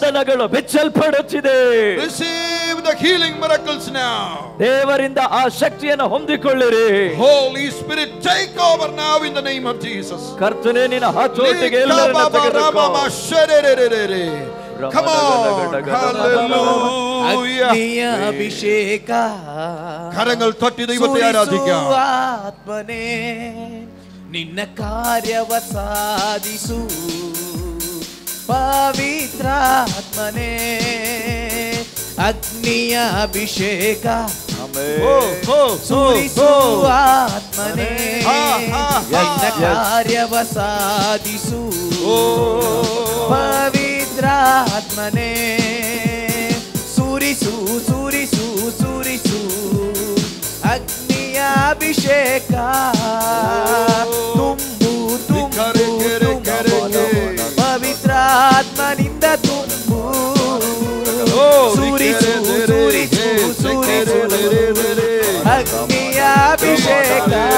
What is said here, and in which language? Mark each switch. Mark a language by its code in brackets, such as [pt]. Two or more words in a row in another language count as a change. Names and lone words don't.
[en] Receive the healing miracles now. Holy Spirit, take over now in the name of Jesus. Come on. [ml] Hallelujah. കരങ്ങൾ തട്ടി ദൈവത്തെ ആരാധിക്കാം. [kn] ನಿನ್ನ ಕಾರ್ಯವ ಸಾಧಿಸು ಪವಿತ್ರಾತ್ಮನೆ ಅಗ್ನಿಯ ಅಭಿಷೇಕ ಸುರಿಸು ಆತ್ಮನೆ ನಿನ್ನ ಕಾರ್ಯವ ಸಾಧಿಸು ಪವಿತ್ರಾತ್ಮನೆ ಸುರಿಸು ಸುರಿಸು ಸುರಿಸು ಅಗ್ನಿಯ ಅಭಿಷೇಕ ತುಂಬು ತುಂಬು ಪವಿತ್ರಾತ್ಮನಿಂದ ತುಂಬು ಸುರಿಸು ಸುರಿಸು ಸುರಿಸು ಅಗ್ನಿಯ ಅಭಿಷೇಕ